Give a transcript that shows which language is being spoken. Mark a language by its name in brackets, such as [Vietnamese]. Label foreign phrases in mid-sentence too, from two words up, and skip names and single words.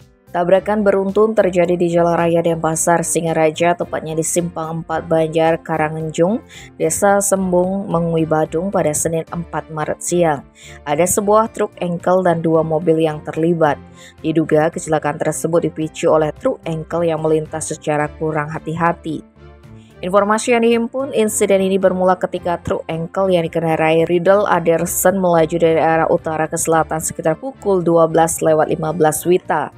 [Indonesian] Tabrakan beruntun terjadi di Jalan Raya Denpasar, Singaraja, tepatnya di Simpang 4 Banjar, Karangenjung, Desa Sembung, Mengui, Badung pada Senin 4 Maret siang. Ada sebuah truk engkel dan dua mobil yang terlibat. Diduga kecelakaan tersebut dipicu oleh truk engkel yang melintas secara kurang hati-hati. Informasi yang dihimpun, insiden ini bermula ketika truk engkel yang dikendarai Riddle Aderson melaju dari arah utara ke selatan sekitar pukul 12:15 WITA.